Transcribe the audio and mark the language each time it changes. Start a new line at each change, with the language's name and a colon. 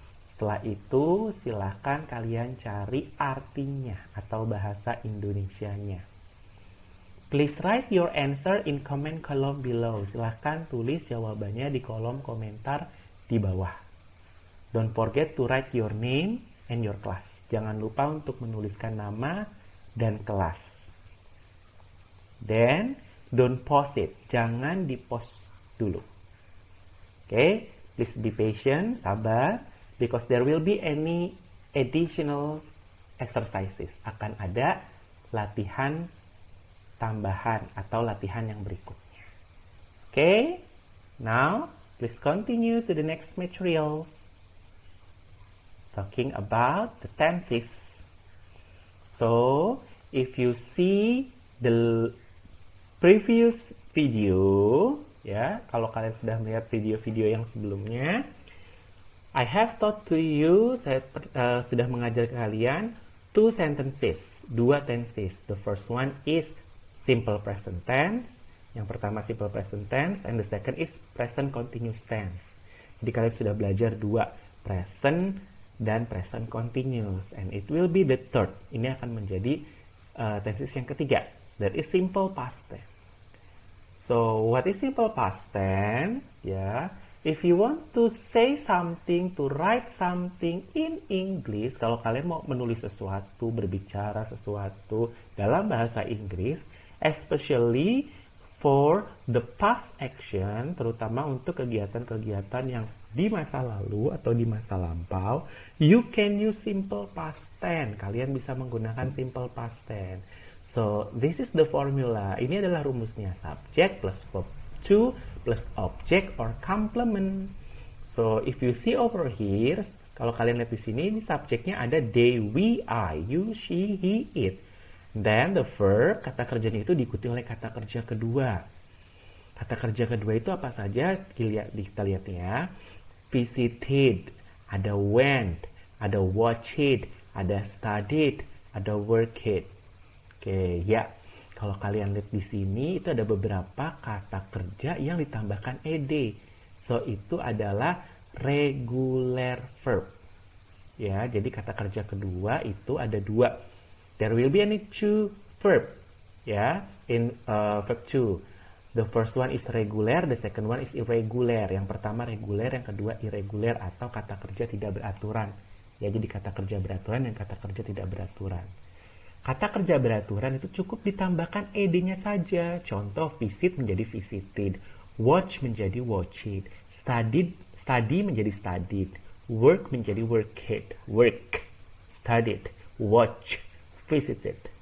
Indonesian: Setelah itu, silakan kalian cari artinya atau bahasa Indonesianya.
English: Please write your answer in comment column below.
Indonesian: Silakan tulis jawabannya di kolom komentar di bawah.
English: Don't forget to write your name and your class.
Indonesian: Jangan lupa untuk menuliskan nama dan kelas.
English: Then, don't post it.
Indonesian: Jangan di-post dulu.
English: Okay, please be patient, sabar, because there will be any additional exercises.
Indonesian: Akan ada latihan tambahan atau latihan yang berikutnya.
English: Okay, now please continue to the next materials. Talking about the tenses. So, if you see the previous video, ya,
Indonesian: kalau kalian sudah melihat video-video yang sebelumnya,
English: I have taught to you,
Indonesian: saya sudah mengajar kalian
English: 2 sentences, 2 tenses. The first one is simple present tense.
Indonesian: Yang pertama
English: simple present tense, and the second is present continuous tense.
Indonesian: Jadi kalian sudah belajar 2, present dan present continuous,
English: and it will be the third.
Indonesian: Ini akan menjadi tenses yang ketiga.
English: That is simple past tense. So, what is simple past tense? Ya, if you want to say something, to write something in English,
Indonesian: kalau kalian mau menulis sesuatu, berbicara sesuatu dalam bahasa Inggris,
English: especially for the past action,
Indonesian: terutama untuk kegiatan-kegiatan yang di masa lalu atau di masa lampau,
English: you can use simple past tense.
Indonesian: Kalian bisa menggunakan simple past tense.
English: So, this is the formula.
Indonesian: Ini adalah rumusnya.
English: Subject plus verb to plus object or complement. So, if you see over here,
Indonesian: kalau kalian lihat di sini, ini subjeknya ada they, we, I, you, she, he, it.
English: Then the verb,
Indonesian: kata kerjanya itu diikuti oleh kata kerja kedua. Kata kerja kedua itu apa saja? Kita lihat ya. Visited, ada went, ada watched, ada studied, ada worked. Oke, ya. Kalau kalian lihat di sini, itu ada beberapa kata kerja yang ditambahkan ed. So, itu adalah regular verb. Ya, jadi kata kerja kedua itu ada 2.
English: There will be only 2 verb. Ya, in verb 2. The first one is regular, the second one is irregular.
Indonesian: Yang pertama reguler, yang kedua irregular atau kata kerja tidak beraturan. Ya, jadi kata kerja beraturan dan kata kerja tidak beraturan. Kata kerja beraturan itu cukup ditambahkan ed-nya saja. Contoh, visit menjadi visited, watch menjadi watched, study menjadi studied, work menjadi work, studied, watch, visited.